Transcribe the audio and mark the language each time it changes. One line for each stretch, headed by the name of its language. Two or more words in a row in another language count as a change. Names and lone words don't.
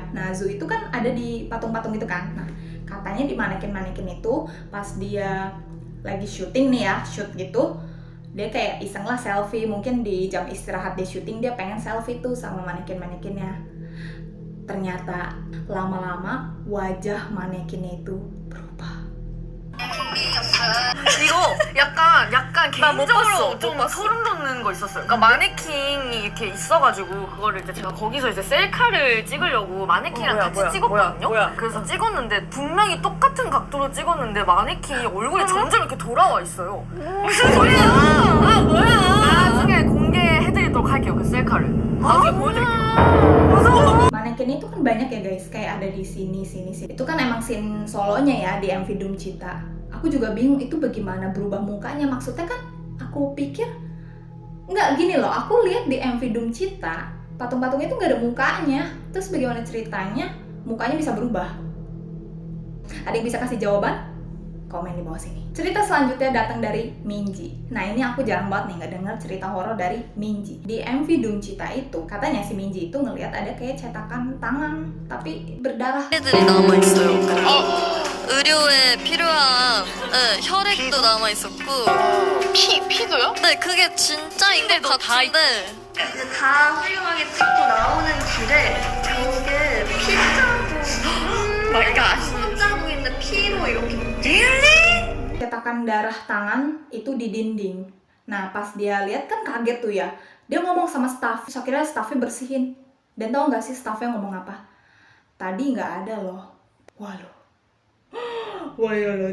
Indonesian: Nah Zoo itu kan ada di patung-patung gitu kan. Nah katanya di manekin-manekin itu pas dia lagi syuting nih ya, shoot gitu, dia kayak iseng lah selfie. Mungkin di jam istirahat dia syuting, dia pengen selfie tuh sama manekin-manekinnya. Ternyata lama-lama wajah manekinnya itu berubah.
Korean: 이거 약간 나못 봤어, 개인적으로 좀 못 봤어. 소름 돋는 거 있었어요. 그러니까 마네킹이 이렇게 있어가지고 그거를 이제 제가 거기서 이제 셀카를 찍으려고 마네킹이랑 같이 찍었거든요. 그래서 찍었는데 분명히 똑같은 각도로 찍었는데 마네킹이 얼굴이 점점 이렇게 돌아와 있어요. 무슨 소리야? 아 뭐야? 나중에 공개해드리도록 할게요. 그 셀카를. 나중에 보여드릴게요. 무서워.
Indonesian: Manekin itu kan banyak ya guys, kayak ada di sini. Itu kan emang scene solonya ya di MV Doom Cita. Aku juga bingung itu bagaimana berubah mukanya. Maksudnya kan aku pikir nggak gini loh. Aku lihat di MV Doom Cita patung-patungnya itu nggak ada mukanya. Terus bagaimana ceritanya mukanya bisa berubah? Ada yang bisa kasih jawaban? Komen di bawah sini. Cerita selanjutnya datang dari Minji. Nah ini aku jarang banget nih nggak dengar cerita horor dari Minji. Di MV Doom Cita itu katanya si Minji itu ngelihat ada kayak cetakan tangan tapi berdarah.
Korean: 애들이 남아 있어요. 의료에 필요한 혈액도 남아 있었고. 피도요? 네, 그게 진짜인 것 같은데. 다 훌륭하게 찍고 나오는 길에 저게 손자국인데 피로 이렇게
Indonesian: Cetakan darah tangan itu di dinding. Nah pas dia lihat kan kaget tuh ya. Dia ngomong sama staff. Terus akhirnya staffnya bersihin. Dan tau gak sih staffnya ngomong apa? Tadi nggak ada loh. Wah ya loh.